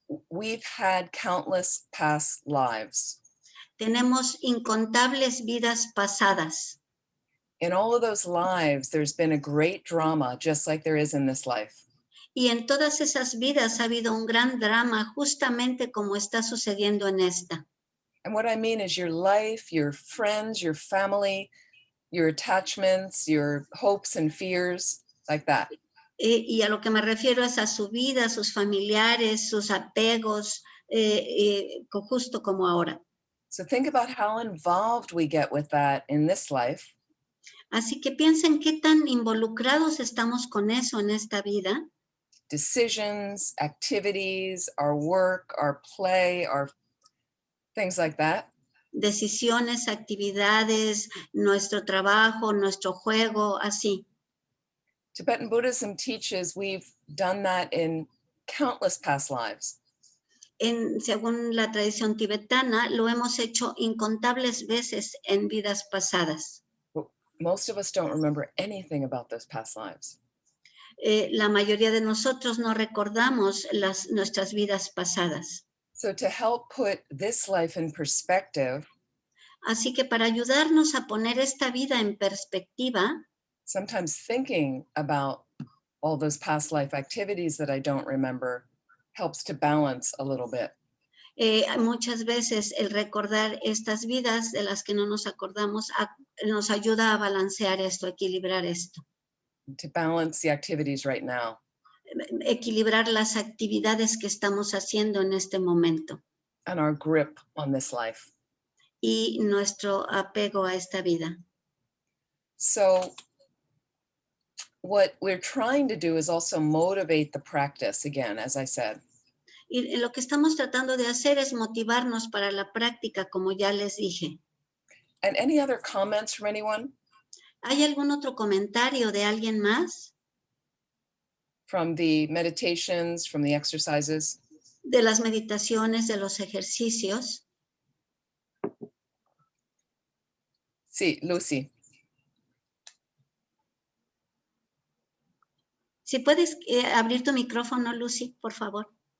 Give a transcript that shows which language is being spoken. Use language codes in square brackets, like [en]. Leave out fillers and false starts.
[en] we've had countless past lives. [es] tenemos incontables vidas pasadas. [en] In all of those lives, there's been a great drama, just like there is in this life. [es] Y en todas esas vidas ha habido un gran drama, justamente como está sucediendo en esta. [en] And what I mean is your life, your friends, your family, your attachments, your hopes and fears, like that. [es] Y a lo que me refiero es a su vida, sus familiares, sus apegos, justo como ahora. [en] So think about how involved we get with that in this life. [es] Así que piensen qué tan involucrados estamos con eso en esta vida. [en] Decisions, activities, our work, our play, our things like that. [es] Decisiones, actividades, nuestro trabajo, nuestro juego, así. [en] Tibetan Buddhism teaches we've done that in countless past lives. [es] Según la tradición tibetana, lo hemos hecho incontables veces en vidas pasadas. [en] But most of us don't remember anything about those past lives. [es] La mayoría de nosotros no recordamos nuestras vidas pasadas. [en] So to help put this life in perspective, [es] así que para ayudarnos a poner esta vida en perspectiva, [en] sometimes thinking about all those past life activities that I don't remember helps to balance a little bit. [es] Muchas veces el recordar estas vidas de las que no nos acordamos nos ayuda a balancear esto, a equilibrar esto. [en] To balance the activities right now. [es] Equilibrar las actividades que estamos haciendo en este momento. [en] And our grip on this life. [es] Y nuestro apego a esta vida. [en] So what we're trying to do is also motivate the practice again, as I said. [es] Y lo que estamos tratando de hacer es motivarnos para la práctica, como ya les dije. [en] And any other comments from anyone? [es] ¿Hay algún otro comentario de alguien más? [en] From the meditations, from the exercises? [es] De las meditaciones, de los ejercicios. Sí, Lucy. Si puedes abrir tu micrófono, Lucy, por favor.